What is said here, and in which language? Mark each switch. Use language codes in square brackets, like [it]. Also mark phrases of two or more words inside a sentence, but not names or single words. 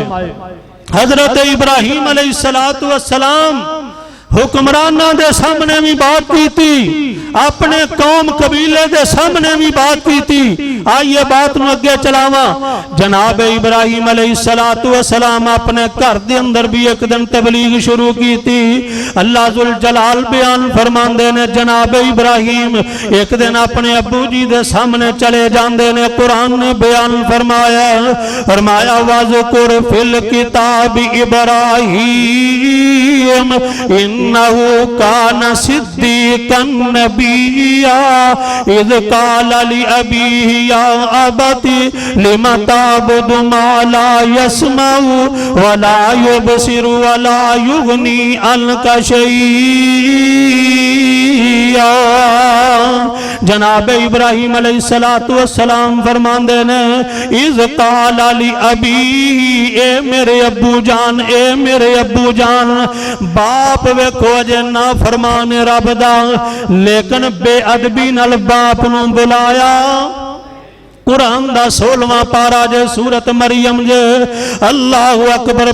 [pa] حضرت ابراہیم [ar] علیہ الصلاۃ والسلام [pa] حکمراناں دے سامنے بھی بات کی تھی، اپنے قوم قبیلے دے سامنے بھی بات کی تھی. آئیے بات نوں اگے چلاواں. جناب ابراہیم [ar] علیہ الصلاۃ والسلام [pa] اپنے گھر دے اندر بھی اک دن تبلیغ شروع کی تھی. اللہ ذو الجلال بیان فرماندے نے، جناب ابراہیم اک دن اپنے ابو جی دے سامنے چلے جاندے نے. قرآن نے بیان فرمایا [ar] واذكر في الكتاب إبراهيم إنه كان صديقا نبيا إذ قال لأبيه يا أبت لم تعبد ما لا يسمع ولا يبصر ولا يغني عنك شيئا. [pa] جناب ابراہیم [ar] علیہ الصلاۃ والسلام [pa] فرماندے نے, [ar] إذ قال لأبيه, [pa] اے میرے ابو جان، اے میرے ابو جان. باپ ویکھو اجے نہ فرمانے رب دا، لیکن بے ادبی نال باپ نوں بلایا. قرآن دا 16واں پارہ جے سورت مریم جے, [ar] الله أكبر.